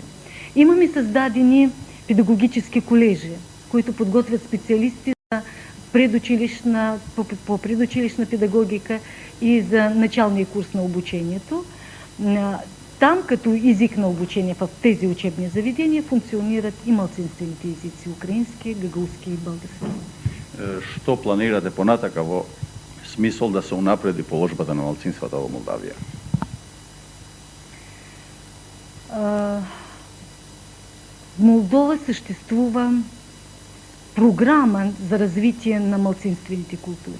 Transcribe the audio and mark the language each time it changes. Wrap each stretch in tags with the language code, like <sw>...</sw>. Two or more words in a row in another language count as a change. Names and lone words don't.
<bg>Имаме създадени педагогически колежи, които подготвят специалисти за по предучилищна педагогика и за началния курс на обучението. Там, като език на обучение в тези учебни заведения, функционират и малцинствените езици – украински, гагаузски и български.</bg> <mk>Што планирате понатака во смисъл да се унапреди положбата на малцинствата во Молдавија?</mk> <bg>В Молдова съществува програма за развитие на малцинствените култури.</bg>